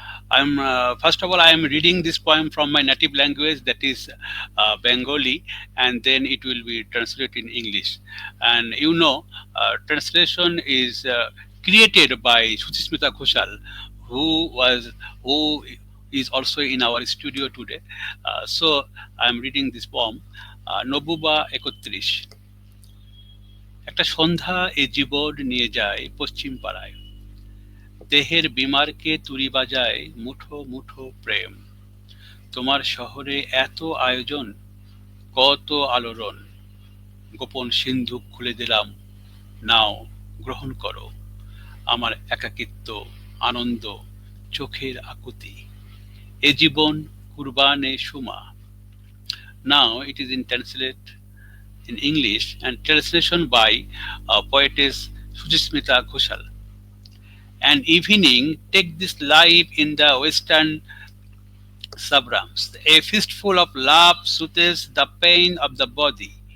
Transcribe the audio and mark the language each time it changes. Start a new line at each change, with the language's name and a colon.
English: I'm first of all I am reading this poem from my native language, that is Bengali, and then it will be translated in English. And translation is created by Suchismita Ghoshal, who was who is also in our studio today. So I'm reading this poem, Nobuba 31।
Bangla: একটা সন্ধ্যা এ জীবন নিয়ে যায় পশ্চিম পাড়ায়, দেহের বিমারকে তুড়ি বাজায় মুঠো মুঠো প্রেম। তোমার শহরে এত আয়োজন, কত আলোড়ন, গোপন সিন্ধুক খুলে দিলাম, নাও গ্রহণ করো। আমার একাকিত্ব, আনন্দ, চোখের আকুতি, এ জীবন কুরবানে Suma.
English: Now it is in translate in English and translation by poetess Suchismita Ghoshal. An evening, take this life in the western suburbs. A fistful of love soothes the pain of the body.